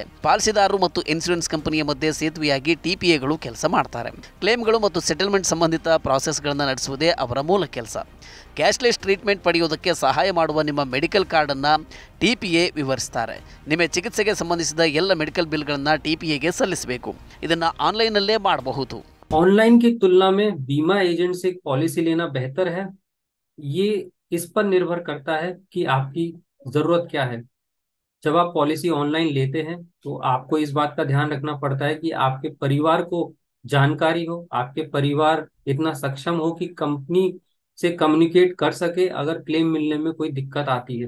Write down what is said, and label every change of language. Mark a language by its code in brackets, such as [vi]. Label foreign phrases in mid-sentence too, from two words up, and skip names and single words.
[kn] ಪಾಲಿಸಿದಾರರು ಮತ್ತು ಇನ್ಶೂರೆನ್ಸ್ ಕಂಪನಿಯ ಮಧ್ಯೆ ಸೇತುವೆಯಾಗಿ TPAಗಳು ಕೆಲಸ ಮಾಡ್ತಾರೆ. ಕ್ಲೇಮ್ಗಳು ಮತ್ತು ಸೆಟಲ್ಮೆಂಟ್ ಸಂಬಂಧಿತ ಪ್ರಾಸೆಸ್ಗಳನ್ನು ನಡೆಸುವುದೇ ಅವರ ಮೂಲ ಕೆಲಸ. [en] cashless treatment [kn] ಪಡೆಯುವುದಕ್ಕೆ ಸಹಾಯ ಮಾಡುವ ನಿಮ್ಮ ಮೆಡಿಕಲ್ ಕಾರ್ಡನ್ನು TPA ವಿವರಿಸ್ತಾರೆ. ನಿಮ್ಮ ಚಿಕಿತ್ಸೆಗೆ ಸಂಬಂಧಿಸಿದ ಎಲ್ಲ ಮೆಡಿಕಲ್ ಬಿಲ್ಗಳನ್ನು TPAಗೆ ಸಲ್ಲಿಸಬೇಕು. ಇದನ್ನು ಆನ್ಲೈನಲ್ಲೇ ಮಾಡಬಹುದು. [hi] ऑनलाइन की तुलना में बीमा एजेंट से पॉलिसी लेना बेहतर है। ये इस पर निर्भर करता है कि आपकी जरूरत क्या है। जब आप पॉलिसी ऑनलाइन लेते हैं तो आपको इस बात का ध्यान रखना पड़ता है कि आपके परिवार को जानकारी हो, आपके परिवार इतना सक्षम हो कि कंपनी से कम्युनिकेट कर सके अगर क्लेम मिलने में कोई दिक्कत आती है।